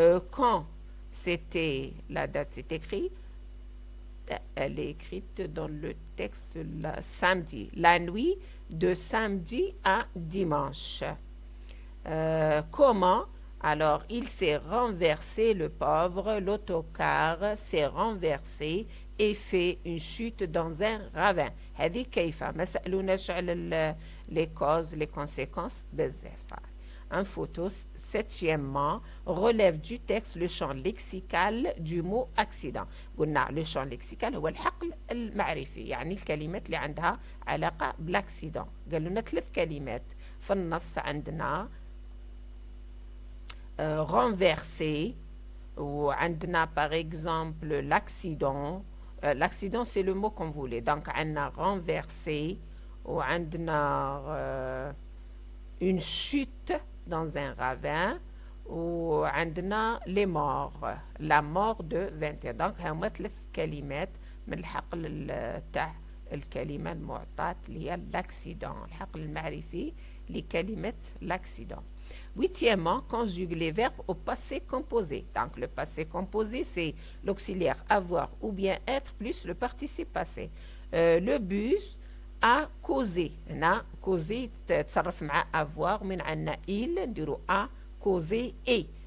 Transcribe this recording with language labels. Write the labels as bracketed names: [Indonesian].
[French] Quand c'était, la date c'est écrit, elle est écrite dans le texte samedi, la nuit de samedi à dimanche. Comment? Alors, il s'est renversé, le pauvre, l'autocar s'est renversé et fait une chute dans un ravin. [Arabic] هذه كيف؟ ما سألوناش على [French] les causes, les conséquences [Arabic] بزاف. [French] Un photo. Septièmement, relève du texte le champ lexical du mot accident. [Arabic] قلنا le champ lexical هو الحقل المعرفي، يعني الكلمات اللي عندها علاقة بالاكسيدون. قالوا لنا 3 كلمات في النص. [French] عندنا renverser, ou عندنا par exemple l'accident. L'accident c'est le mot qu'on voulait. Donc عندنا renverser, ou عندنا une chute dans un ravin, وعندنا لي مور لا مور دو 21. [Arabic] دونك هما 3 كلمات من الحقل تاع الكلمة المعطاة اللي هي لاكسيدون، الحقل المعرفي لكلمة لاكسيدون. [French] Huitièmement, conjugue les verbes au passé composé. Donc, le passé composé, c'est l'auxiliaire avoir ou bien être plus le participe passé. Le bus a causé. [Arabic] هنا causé تتصرف مع avoir من عندنا il نديرو a causé et.